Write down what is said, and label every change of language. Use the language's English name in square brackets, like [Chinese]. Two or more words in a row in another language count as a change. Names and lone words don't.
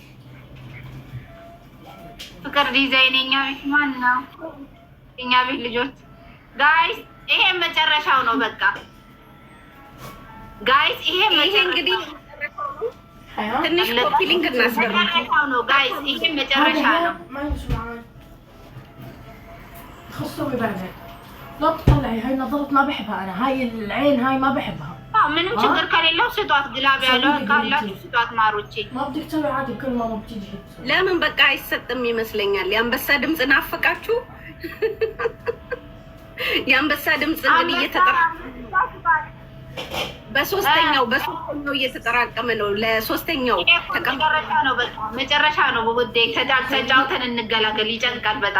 [Amharic] ፍቅር ዲዛይን የኛ ቤት ማን ነው? የኛ ቤት ልጆች ጋይስ፣ ይሄ መጨረሻው ነው። በቃ ጋይስ፣ ይሄ እንግዲህ ትንሽ [English] copy link [Amharic] መጨረሻው ነው ጋይስ፣ ይሄ መጨረሻ ነው። [Arabic] لا تطلعي هاي نظرت ما بحبها انا هاي العين هاي ما بحبها [Amharic] ምንም ችግር ከሌለው ስጧት። ግላብ ያለው ካላችሁ ስጧት ማሮቼ። [Arabic] ما بدك تسوي عادي كل ما بتيجي [Amharic] ለምን በቃ አይሰጥም ይመስለኛል። የአንበሳ ድምፅ ናፈቃችሁ? የአንበሳ ድምፅ እንግዲህ በሶስተኛው እየተጠራቀመ ነው። ለሶስተኛው መጨረሻ ነው። ውዴ ተጫውተን እንገላገል። ይጨንቃል በጣም።